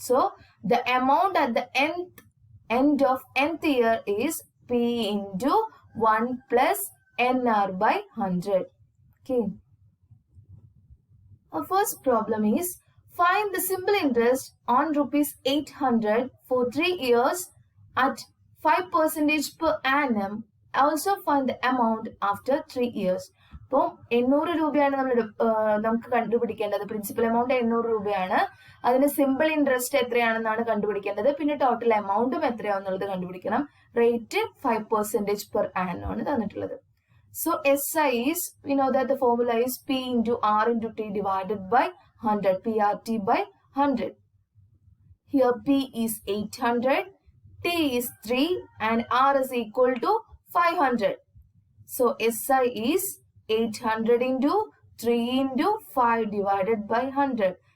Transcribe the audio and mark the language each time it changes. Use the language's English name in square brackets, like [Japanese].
[English] So the amount at the end of nth year is P into 1 plus NR by 100. Okay. Our first problem is find the simple interest on rupees 800 for 3 years at 5% per annum. Also find the amount after 3 years. [Malayalam] അപ്പോൾ 800 രൂപയാണ് നമുക്ക് കണ്ടുപിടിക്കേണ്ടത്. Principal amount 800 രൂപയാണ്. അതിന് simple interest എത്രയാണെന്നാണ് കണ്ടുപിടിക്കേണ്ടത്. പിന്നെ total എമൗണ്ടും എത്രയാണെന്നുള്ളത് കണ്ടുപിടിക്കണം. Rate 5% per annum ആണ് തന്നിട്ടുള്ളത്. [English] So SI is, we know that the formula is P into R into T divided by 100, PRT by 100. Here P is 800, T is 3 and R is equal to 500. So SI is 800 into 3 into 5 divided by 100.